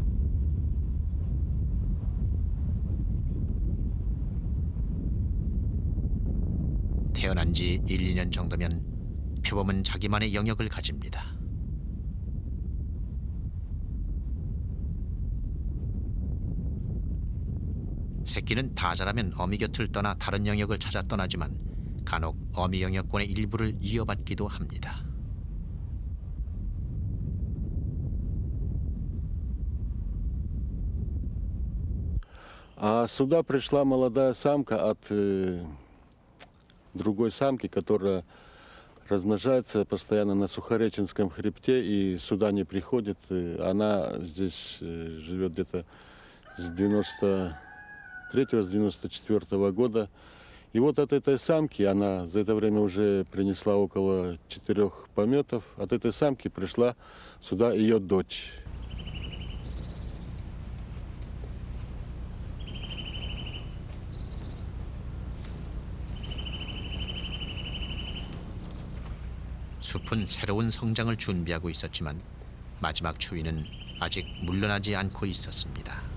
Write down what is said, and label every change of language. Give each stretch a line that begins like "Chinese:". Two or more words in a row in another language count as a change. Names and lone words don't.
Korean: 태어난 지 1, 2년 정도면 표범은 자기만의 영역을 가집니다. 새끼는 다 자라면 어미 곁을 떠나 다른 영역을 찾아 떠나지만 간혹 어미 영역권의 일부를 이어받기도 합니다.
Russian: А сюда пришла молодая самка от другой самки, которая размножается постоянно на Сухореченском хребте и сюда не приходит. Она здесь живет где-то с 93-го, с 94-го года. И вот от этой самки, она за это время уже принесла около 4 пометов, от этой самки пришла сюда ее дочь.
Korean: 숲은 새로운 성장을 준비하고 있었지만 마지막 추위는 아직 물러나지 않고 있었습니다.